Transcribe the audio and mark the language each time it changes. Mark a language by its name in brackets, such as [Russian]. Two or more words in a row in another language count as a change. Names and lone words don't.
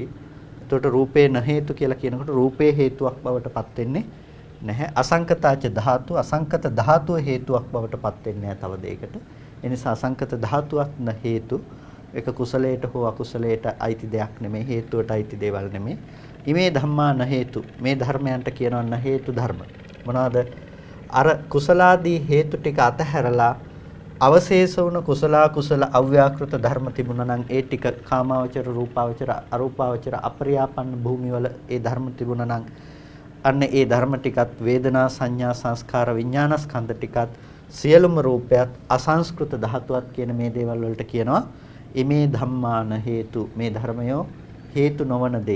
[Sinhala] එතකොට රූපේ [Pali] න හේතු [Sinhala] කියලා කියනකොට රූපේ හේතුවක් බවට පත් වෙන්නේ නැහැ. [Pali] අසංකතාච ධාතු [Sinhala] අසංකත ධාතුව හේතුවක් බවට පත් වෙන්නේ නැහැ තව දෙයකට. ඒ නිසා අසංකත ධාතුවක් [Pali] න හේතු [Sinhala] ඒක කුසලයට හෝ අකුසලයට අයිති දෙයක් නෙමෙයි. හේතුවට අයිති දේවල් නෙමෙයි. [Pali] ඉමේ ධම්මා න හේතු [Sinhala] මේ ධර්මයන්ට කියනවා [Pali] න හේතු [Sinhala] ධර්ම. මොනවාද? අර කුසලාදී හේතු ටික අතහැරලා අවශේෂ වුණ කුසල අව්‍යාකෘත ධර්ම තිබුණා නම් ඒ ටික කාමාවචර රූපාවචර අරූපාවචර අපරියාපන්න භූමිවල ඒ ධර්ම තිබුණා නම් අන්න ඒ ධර්ම ටිකත් වේදනා සංඥා සංස්කාර විඥානස්කන්ධ ටිකත් සියලුම රූපයත් අසංස්කෘත ධාතුවත් කියන මේ දේවල් වලට කියනවා [Pali] ඉමේ ධම්මාන හේතු [Sinhala] මේ ධර්මයෝ හේතු නොවන දේ.